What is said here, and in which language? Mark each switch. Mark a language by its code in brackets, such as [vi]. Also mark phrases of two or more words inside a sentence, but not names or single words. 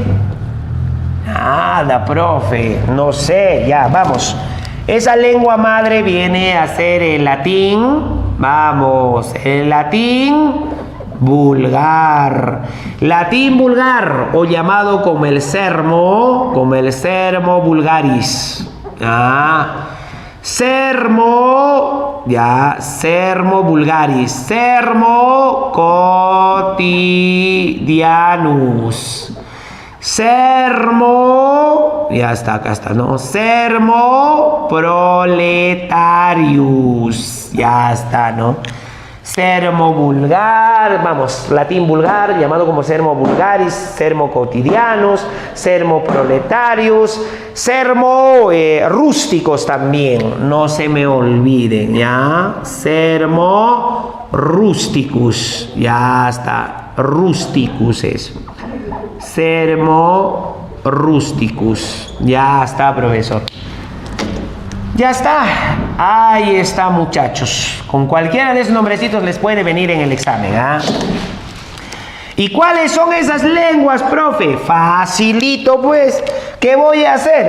[es] Nada, profe. No sé, ya, vamos. Esa lengua madre viene a ser el latín. Vamos, el latín vulgar. Latín vulgar, o llamado como el [la] sermo vulgaris. Sermo vulgaris. Sermo quotidianus. Sermo, [es] ya está, acá está, ¿no? [la] Sermo proletarius, [es] ya está, ¿no? Sermo vulgar, vamos, latín vulgar, llamado como [la] sermo vulgaris, sermo quotidianus, sermo proletarius, sermo rústicos [es] también, no se me olviden, ¿ya? [la] Sermo rusticus, [es] ya está, rusticus es. [la] Sermo rusticus. [es] Ya está, profesor. Ya está. Ahí está, muchachos. Con cualquiera de esos nombrecitos les puede venir en el examen. ¿Y cuáles son esas lenguas, profe? Facilito, pues. ¿Qué voy a hacer?